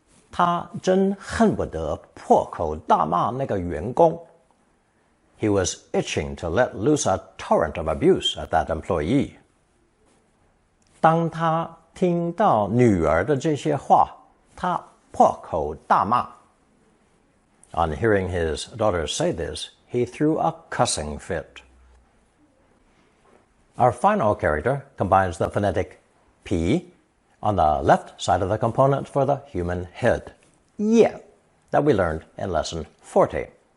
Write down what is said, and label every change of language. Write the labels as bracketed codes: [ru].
[zh] 他真恨不得破口大骂那个员工。 [en] He was itching to let loose a torrent of abuse at that employee. [zh] 当他听到女儿的这些话，他破口大骂。 [en] On hearing his daughter say this, he threw a cussing fit. Our final character combines the phonetic P on the left side of the component for the human head, yeah, that we learned in lesson 40.